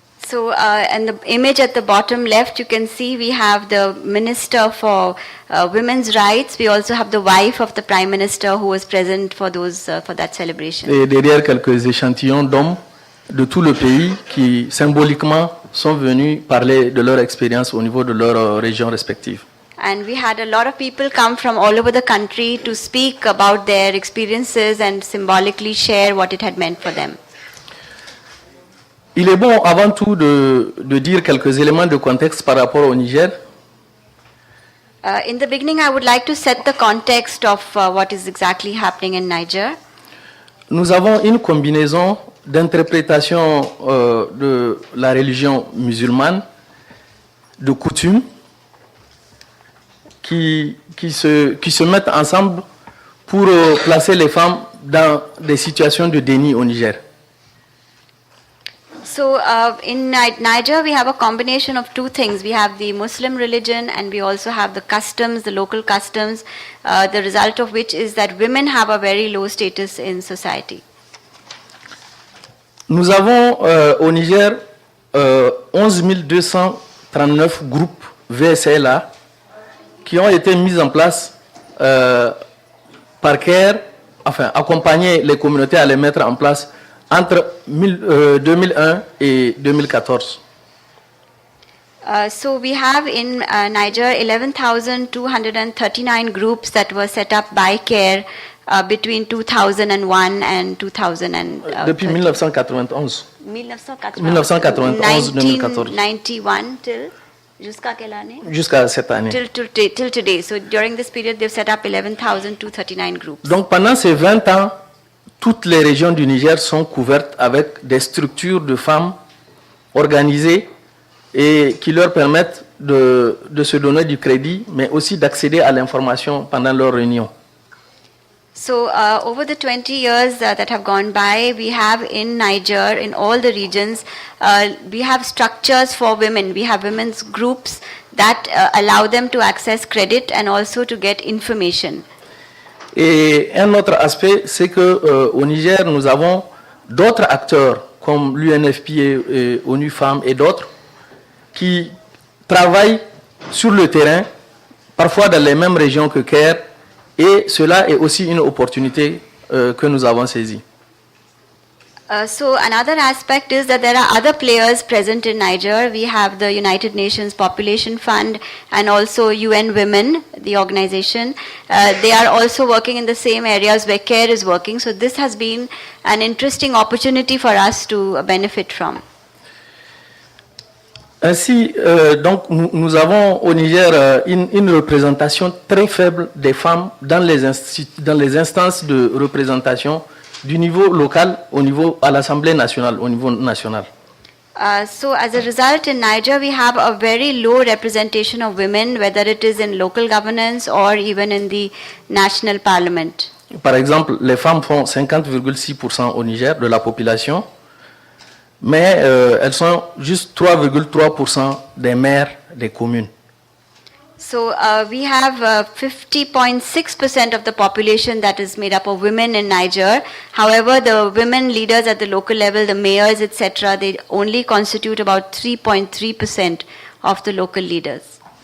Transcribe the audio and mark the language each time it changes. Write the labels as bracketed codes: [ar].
[en] So, and the image at the bottom left, you can see we have the Minister for Women's Rights. We also have the wife of the Prime Minister who was present for that celebration. [fr] Et derrière quelques échantillons d'hommes de tout le pays qui symboliquement sont venus parler de leur expérience au niveau de leur région respective. [en] And we had a lot of people come from all over the country to speak about their experiences and symbolically share what it had meant for them. [fr] Il est bon avant tout de dire quelques éléments de contexte par rapport au Niger. [en] In the beginning, I would like to set the context of what is exactly happening in Niger. [fr] Nous avons une combinaison d'interprétation de la religion musulmane, de coutumes, qui se mettent ensemble pour placer les femmes dans des situations de déni au Niger. [en] So in Niger, we have a combination of two things. We have the Muslim religion and we also have the customs, the local customs, the result of which is that women have a very low status in society. [fr] Nous avons au Niger 11 239 groupes VSLA qui ont été mis en place par CARE, enfin accompagner les communautés à les mettre en place entre 2001 et 2014. [en] So we have in Niger 11,239 groups that were set up by CARE between 2001 and 2000. [fr] Depuis 1991. 1991-2014. 1991 [en] till [fr] jusqu'à quelle année? Jusqu'à cette année. [en] Till today. So during this period, they've set up 11,239 groups. [fr] Donc pendant ces 20 ans, toutes les régions du Niger sont couvertes avec des structures de femmes organisées et qui leur permettent de se donner du crédit, mais aussi d'accéder à l'information pendant leurs réunions. [en] So over the 20 years that have gone by, we have in Niger, in all the regions, we have structures for women. We have women's groups that allow them to access credit and also to get information. [fr] Et un autre aspect, c'est que au Niger, nous avons d'autres acteurs comme l'UNFP et ONU Femmes et d'autres qui travaillent sur le terrain, parfois dans les mêmes régions que CARE, et cela est aussi une opportunité que nous avons saisie. [en] So another aspect is that there are other players present in Niger. We have the United Nations Population Fund and also UN Women, the organization. They are also working in the same areas where CARE is working. So this has been an interesting opportunity for us to benefit from. [fr] Ainsi, donc, nous avons au Niger une représentation très faible des femmes dans les instances de représentation du niveau local à l'Assemblée nationale, au niveau national. [en] So as a result, in Niger, we have a very low representation of women, whether it is in local governance or even in the national parliament. [fr] Par exemple, les femmes font 50,6% au Niger de la population, mais elles sont juste 3,3% des maires des communes. [en] So we have 50.6% of the population that is made up of women in Niger. However, the women leaders at the local level, the mayors, etc., they only constitute about 3.3% of the local leaders.